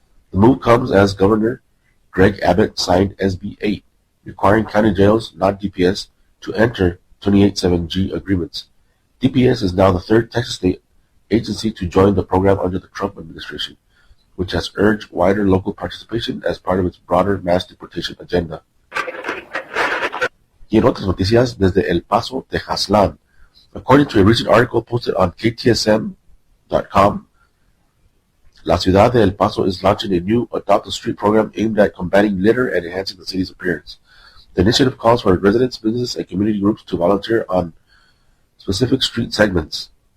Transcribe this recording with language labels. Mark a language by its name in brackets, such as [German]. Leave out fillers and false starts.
[English] The move comes as Governor Greg Abbott signed SB 8, requiring county jails, not DPS, to enter 28-7G agreements. DPS is now the 3rd Texas state agency to join the program under the Trump administration, which has urged wider local participation as part of its broader mass deportation agenda. [Spanish] Y en otras noticias, desde El Paso, Tejaslan. [English] According to a recent article posted on KTSM.com, La Ciudad de El Paso is launching a new Adopt a Street program aimed at combating litter and enhancing the city's appearance. The initiative calls for residents, businesses, and community groups to volunteer on specific street segments.